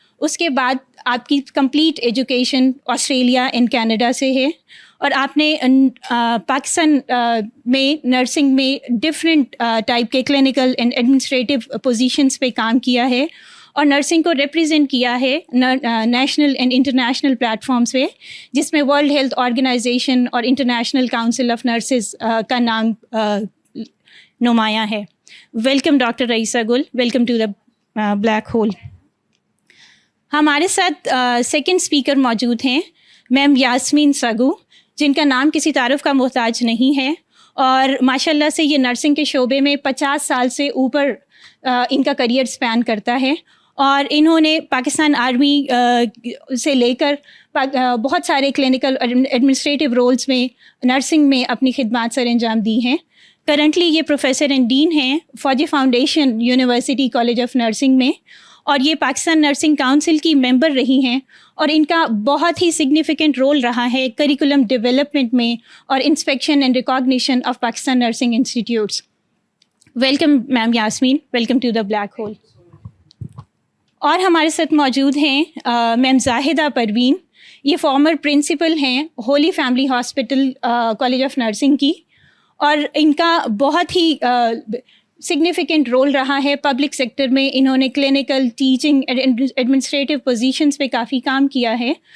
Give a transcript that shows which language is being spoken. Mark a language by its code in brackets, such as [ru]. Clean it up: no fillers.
[ur] اس کے بعد آپ کی complete education Australia and Canada سے ہے, اور آپ نے پاکستان میں نرسنگ میں ڈفرینٹ ٹائپ کے کلینکل اینڈ ایڈمنسٹریٹو پوزیشنس پہ کام کیا ہے اور نرسنگ کو ریپریزنٹ کیا ہے national and international plate forms پہ, جس میں ورلڈ ہیلتھ آرگنائزیشن اور انٹرنیشنل کاؤنسل آف نرسز کا نام نمایاں ہے. [en] Welcome doctor Raeesa Gul, welcome to the black hole. [ur] ہمارے ساتھ سیکنڈ اسپیکر موجود ہیں میم یاسمین سگو, جن کا نام کسی تعارف کا محتاج نہیں ہے, اور ماشاء اللہ سے یہ نرسنگ کے شعبے میں 50 سال سے اوپر ان کا کریئر اسپین کرتا ہے, اور انہوں نے پاکستان آرمی سے لے کر بہت سارے کلینکل ایڈمنسٹریٹو رولز میں نرسنگ میں اپنی خدمات سر انجام دی ہیں. کرنٹلی یہ پروفیسر اینڈ ڈین ہیں فوجی foundation university college of nursing میں, اور یہ پاکستان نرسنگ کاؤنسل کی ممبر رہی ہیں, اور ان کا بہت ہی سگنیفیکنٹ رول رہا ہے کریکولم ڈیولپمنٹ میں اور [en] Inspection and recognition of Pakistan nursing institutes. Welcome ma'am Yasmin, welcome to the black hole. [ur] اور ہمارے ساتھ موجود ہیں میم زاہدہ پروین. یہ فارمر پرنسپل ہیں Holi family hospital college of nursing کی, اور ان کا بہت ہی سگنیفیکنٹ رول رہا ہے پبلک سیکٹر میں. انہوں نے کلینکل, ٹیچنگ, ایڈمنسٹریٹو پوزیشنز پہ کافی کام کیا ہے.